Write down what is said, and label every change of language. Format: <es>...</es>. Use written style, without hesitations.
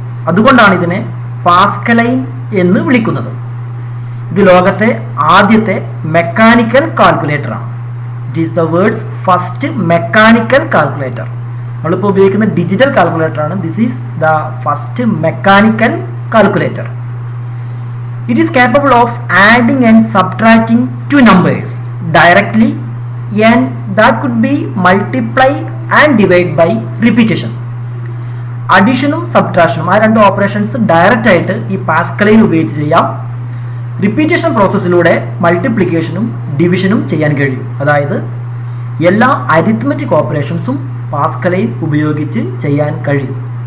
<ml>അതുകൊണ്ടാണ് ഇതിനെ പാസ്കലൈൻ എന്ന് വിളിക്കുന്നത്. ഇത് ലോകത്തെ ആദ്യത്തെ mechanical കാൽക്കുലേറ്ററാണ്.</ml> <en>It is the world's first mechanical calculator.</en> <ml>നമ്മളിപ്പോൾ ഉപയോഗിക്കുന്ന ഡിജിറ്റൽ കാൽക്കുലേറ്റർ ആണ്.</ml> <en>This is the first mechanical calculator. It is capable of adding and subtracting two numbers directly, and that could be multiply and divide by repetition.</en> <ml>അഡീഷനും സബ്ട്രാക്ഷനും ആ രണ്ട് operations direct ആയിട്ട് ഈ പാസ്കലൈൻ ഉപയോഗിച്ച് ചെയ്യാം. Repetition പ്രോസസ്സിലൂടെ മൾട്ടിപ്ലിക്കേഷനും ഡിവിഷനും ചെയ്യാൻ കഴിയും. അതായത് എല്ലാ അരിത്മെറ്റിക് ഓപ്പറേഷൻസും പാസ്കലൈൻ ഉപയോഗിച്ച് ചെയ്യാൻ കഴിയും.</ml>